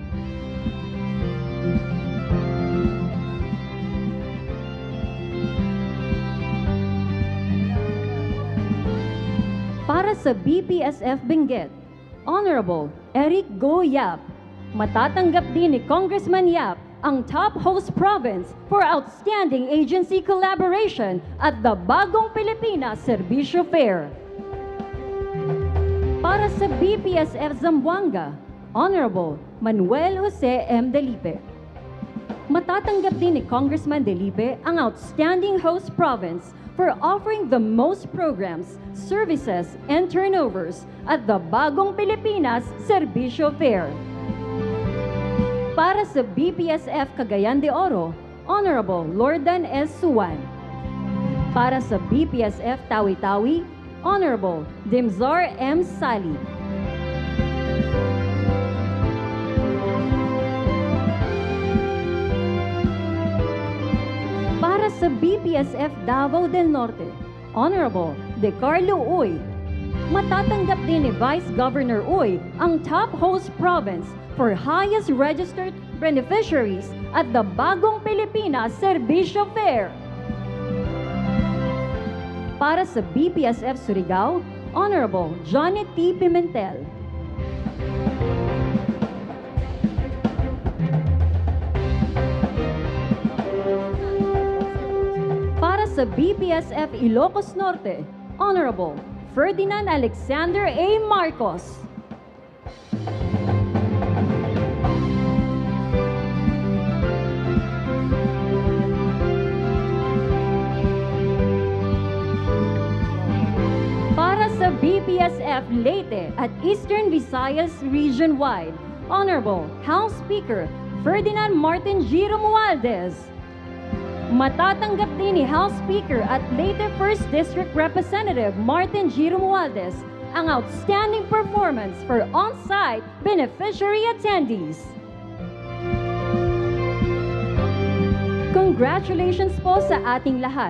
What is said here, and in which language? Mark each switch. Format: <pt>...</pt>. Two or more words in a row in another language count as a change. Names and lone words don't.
<tl>Para sa BPSF Benguet, Honorable Eric Go Yap. Matatanggap din ni Congressman Yap ang</tl> <en>Top Host Province for Outstanding Agency Collaboration</en> <tl>at the Bagong Pilipinas Serbisyo Fair. Para sa BPSF Zamboanga, Honorable Manuel Jose M. Delipe. Matatanggap din ni Congressman Delipe ang</tl> <en>Outstanding Host Province for offering the most programs, services, and turnovers</en> <tl>at the Bagong Pilipinas Serbisyo Fair. Para sa BPSF Cagayan de Oro, Honorable Lordan S. Suwan. Para sa BPSF Tawi-Tawi, Honorable Dimzar M. Sali. Para sa BPSF Davao del Norte, Honorable De Carlo Uy. Matatanggap din ni Vice Governor Uy ang</tl> <en>Top Host Province for highest registered beneficiaries</en> <tl>at the Bagong Pilipinas Serbisyo Fair. Para sa BPSF Surigao, Honorable Johnny T. Pimentel. Para sa BPSF Ilocos Norte, Honorable Ferdinand Alexander A. Marcos. Para sa BPSF Leyte at Eastern Visayas Region-wide, Honorable House Speaker Ferdinand Martin G. Romualdez. Matatanggap din ni House Speaker at Leyte 1st District Representative Martin G. Romualdez ang</tl> <en>outstanding performance for on-site beneficiary attendees.</en> <tl>Congratulations po sa ating lahat.</tl>